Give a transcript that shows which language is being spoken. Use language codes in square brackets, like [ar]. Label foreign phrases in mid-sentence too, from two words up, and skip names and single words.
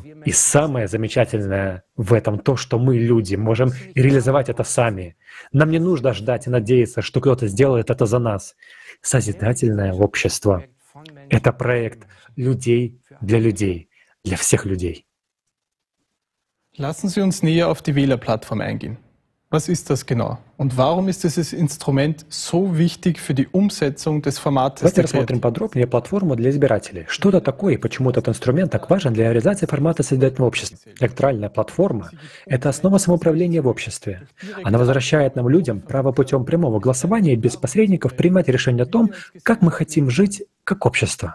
[ru] И самое замечательное в этом то, что мы, люди, можем реализовать это сами. Нам не нужно ждать и надеяться, что кто-то сделает это за нас. Созидательное общество — это проект людей, для всех людей. [de] Lassen Sie uns näher auf die Wählerplattform eingehen. Was ist das genau? Und warum ist dieses Instrument so wichtig für die Umsetzung des Formates? [ru] Давайте рассмотрим подробнее платформу для избирателей. Что это такое и почему этот инструмент так важен для реализации формата созидательного общества? Электоральная платформа — это основа самоуправления в обществе. Она возвращает нам, людям, право путем прямого голосования без посредников принимать решение о том, как мы хотим жить как общество.